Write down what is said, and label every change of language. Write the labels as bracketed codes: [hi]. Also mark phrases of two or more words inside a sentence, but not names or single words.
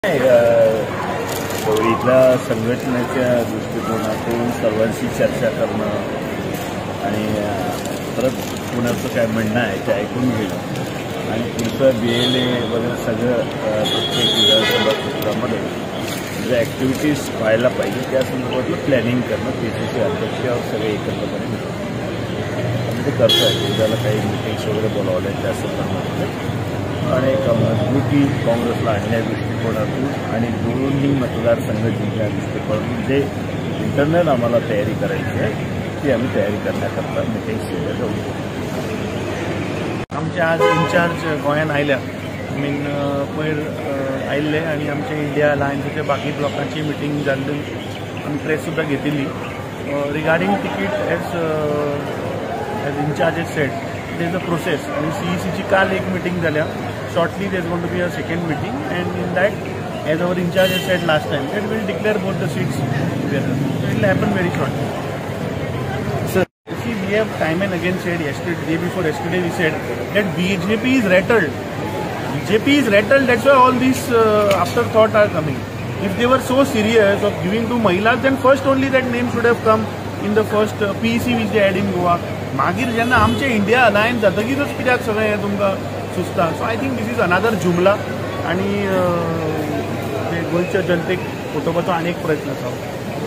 [mr] इथल्या संघटनेच्या दृष्टिकोनातून सर्वांशी चर्चा करणं आणि परत कुणाचं काय म्हणणं आहे ते ऐकून घेणं आणि पुढचं BLA वगैरे सगळं प्रत्येक विधानसभा क्षेत्रामध्ये ज्या ॲक्टिव्हिटीज व्हायला पाहिजे त्या संदर्भातलं प्लॅनिंग करणं PCC अध्यक्षावर सगळे एकत्रपणे आम्ही ते करतो आहे. उद्याला काही मिटिंग्स वगैरे बोलावल्या त्या संदर्भामध्ये आणि मजबूती काँग्रेसला आणण्या दृष्टिकोनातून आणि दोन्ही मतदारसंघ जिंकण्या दृष्टिकोनातून जे इंटरनल आम्हाला तयारी करायची आहे ती आम्ही तयारी करण्याकरता मिटिंग्स केल्या जाऊ. [kok] आमचे आज इन्चार्ज गोंयान आयल्या पयर आयिल्ले आणि आमच्या इंडिया अलायन्साच्या बाकी ब्लॉकांची मिटींग जाल्ली आमी प्रेस सुद्दां घेतिल्ली [en] regarding ticket as incharge as said there is a process [kok] आणि CECची काल एक मिटींग जाल्या. [en] Shortly there is going to be a second meeting, and in that, as our in charge has said last time, that we will declare both the seats together. So it will happen very shortly. Sir, see, we have time and again said yesterday, day before yesterday, we said that BJP is rattled. BJP is rattled. That's why all these afterthought are coming. If they were so serious of giving to Mahilas, then first only that name should have come in the first PEC which they had in Goa. [kok] मागीर जेन्ना आमचे इंडिया अलायन्स जातकीरच कित्याक सगळें हें तुमकां सुचता. सो [en] I think this is another [kok] जुमला आनी गोंयच्या जनतेक फटोवपाचो आनी एक प्रयत्न आसा.